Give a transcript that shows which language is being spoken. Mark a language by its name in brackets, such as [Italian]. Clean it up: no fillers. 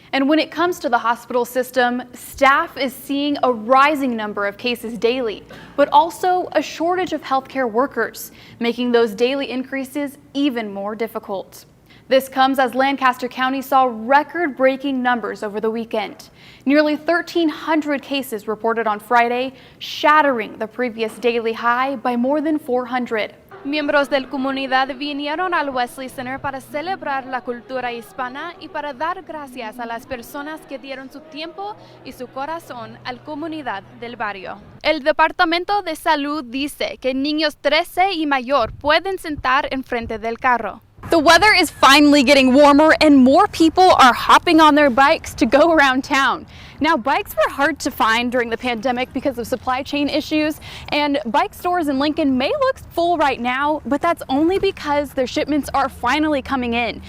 [English] And when it comes to the hospital system, staff is seeing a rising number of cases daily, but also a shortage of healthcare workers, making those daily increases even more difficult. This comes as Lancaster County saw record-breaking numbers over the weekend. Nearly 1,300 cases reported on Friday, shattering the previous daily high by more than 400. [Spanish] Miembros de la comunidad vinieron al Wesley Center para celebrar la cultura hispana y para dar gracias a las personas que dieron su tiempo y su corazón a la comunidad del barrio. El Departamento de Salud dice que niños 13 y mayor pueden sentar enfrente del carro. [English] The weather is finally getting warmer and more people are hopping on their bikes to go around town. Now, bikes were hard to find during the pandemic because of supply chain issues, and bike stores in Lincoln may look full right now, but that's only because their shipments are finally coming in.